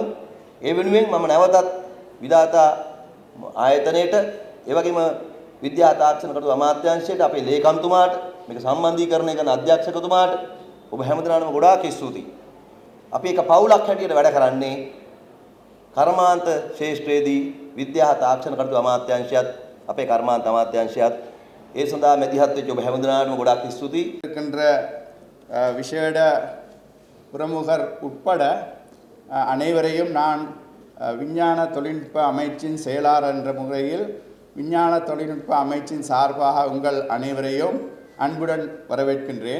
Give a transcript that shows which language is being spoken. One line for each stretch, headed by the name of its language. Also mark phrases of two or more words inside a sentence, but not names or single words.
Sinhala: ඒ වෙනුවෙන් මම නැවතත් විධාතා ආයතනයේට ඒ වගේම විද්‍යා තාක්ෂණ කටයුතු අමාත්‍යාංශයට අපේ ලේකම්තුමාට මේක සම්බන්ධීකරණය කරන අධ්‍යක්ෂකතුමාට ඔබ හැමදෙනාටම ගොඩාක් ස්තුතියි. අපි එක පවුලක් හැටියට වැඩ කරන්නේ කර්මාන්ත ශේෂ්ත්‍රයේදී විද්‍යා තාක්ෂණ කටයුතු අමාත්‍යාංශයත් අපේ කර්මාන්ත අමාත්‍යාංශයත් ඒ සඳහා මැදිහත් වෙච්ච ඔබ හැමදෙනාටම ගොඩාක් ස්තුතියි.
Tamil: இருக்கின்ற விஷேட பிரமுகர் உட்பட அனைவரையும் நான் விஞ்ஞான தொழில்நுட்ப அமைச்சின் செயலாளர் என்ற முறையில் விஞ்ஞான தொழில்நுட்ப அமைச்சின் சார்பாக உங்கள் அனைவரையும் அன்புடன் வரவேற்கின்றேன்.